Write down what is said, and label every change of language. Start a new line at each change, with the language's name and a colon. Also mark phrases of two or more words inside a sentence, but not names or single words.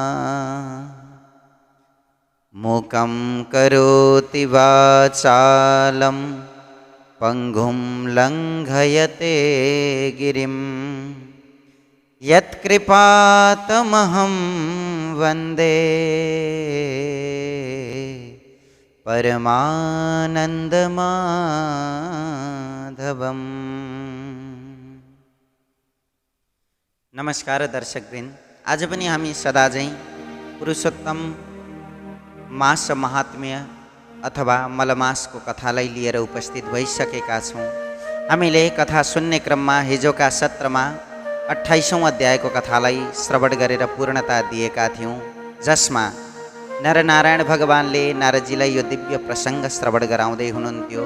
Sanskrit: मूकं करोति वाचालं पंगुं लंघयते गिरिं यत्कृपातमहं वन्दे परमानन्दमाधवम्।
Nepali: नमस्कार दर्शकवृन्द, आज पनि हामी सदा झैं पुरुषोत्तम मास महात्म्य अथवा मलमासको कथालाई लिएर उपस्थित भइसकेका छौं। हामीले कथा सुन्ने क्रममा हिजोका सत्रमा 28औं अध्यायको कथालाई श्रवण गरेर पूर्णता दिएका थियौं, जसमा नरनारायण भगवानले नारदजीलाई यो दिव्य प्रसंग श्रवण गराउँदै हुनुहुन्थ्यो।